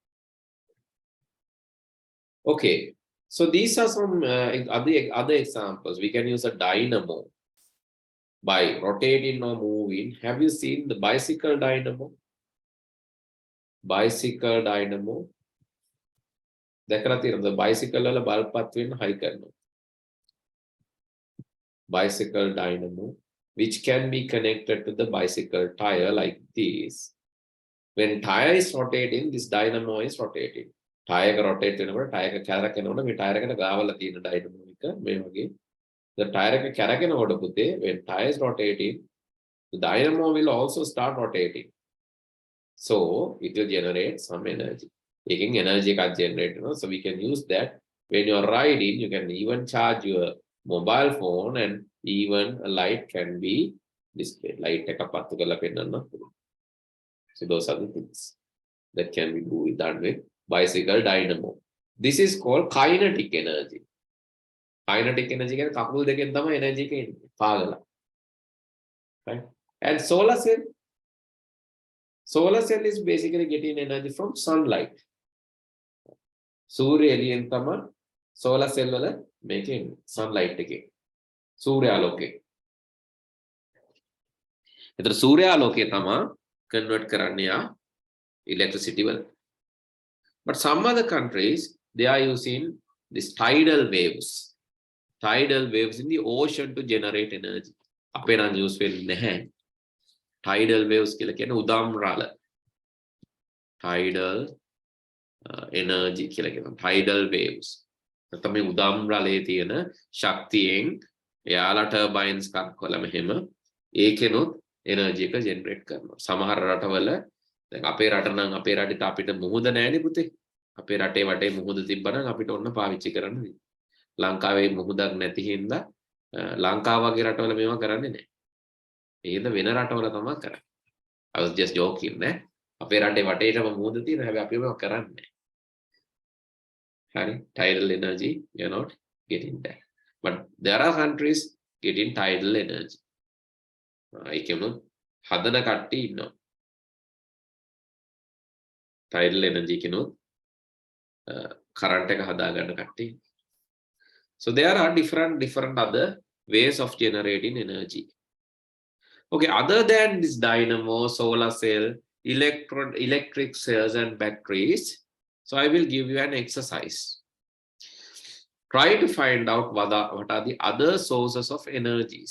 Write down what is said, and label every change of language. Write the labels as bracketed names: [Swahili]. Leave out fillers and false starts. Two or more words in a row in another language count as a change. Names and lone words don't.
[English] Okay, so these are some other examples. We can use a dynamo by rotating or moving. Have you seen the bicycle dynamo? Bicycle dynamo. The bicycle wala bulb path [Sinhala] වෙන්න high කරනවා. [English] Bicycle dynamo, which can be connected to the bicycle tire like this. When tire is rotating, this dynamo is rotating. Tire rotate [Sinhala] වෙනකොට tire එක කැරකෙනකොට මේ tire එකට ගාවලා තියෙන dynamo එක මේ වගේ. [English] The tire [Sinhala] එක කැරකෙනකොට පුතේ [English] when tire is rotating, the dynamo will also start rotating. So it will generate some energy. Taking energy can generate, so we can use that. When you're riding, you can even charge your mobile phone, and even a light can be displayed. [Sinhala] Light එක පත්තු කරලා පෙන්නන්න පුළුවන්. [English] So those are the things that can be done with bicycle dynamo. This is called kinetic energy. Kinetic energy [Sinhala] කියන්නේ කකුල් දෙකෙන් තමයි energy එක එන්නේ. පාගලා. [English] Right? And solar cell. Solar cell is basically getting energy from sunlight. [Sinhala] සූර්ය එළියෙන් තමයි [English] solar cell [Sinhala] වල මේකේ sunlight එකේ. සූර්යාලෝකේ. ඒතර සූර්යාලෝකේ තමයි convert කරන්නේ යා electricity වල. [English] But some other countries, they are using these tidal waves. Tidal waves in the ocean to generate energy. [Sinhala] අපේ නම් use වෙන්නේ නැහැ. [English] Tidal waves [Sinhala] කියලා කියන්නේ උදාම් රළ. [English] Tidal energy කියලා කියනවා. Tidal waves. [Sinhala] නැත්නම් මේ උදාම් රළයේ තියෙන ශක්තියෙන් එයාලා turbines එකක් කොලා මෙහෙම ඒකෙනොත් energy එක generate කරනවා. සමහර රටවල දැන් අපේ රට නම් අපේ රටේට අපිට මුහුද නැහැනේ පුතේ. අපේ රටේ වටේ මුහුද තිබ්බනම් අපිට ඔන්න පාවිච්චි කරන්න වෙයි. ලංකාවේ මුහුදක් නැති හින්දා ලංකාව වගේ රටවල මේවා කරන්නේ නැහැ. ඒද වෙන රටවල තමයි කරන්නේ. [English] I was just joking නේ. [Sinhala] අපේ රටේ වටේටම මුහුද තියෙනවා. හැබැයි අපි මේවා කරන්නේ නැහැ. [English] Tidal energy, you're not getting that. But there are countries getting tidal energy. [Sinhala] ඒකෙමුත් හදන කට්ටිය ඉන්නවා. [English] tidal energy [Sinhala] කෙනුත් current එක හදා ගන්න කට්ටිය. [English] So there are different other ways of generating energy. Okay, other than this dynamo, solar cell, electric cells and batteries, so I will give you an exercise. Try to find out what are the other sources of energies.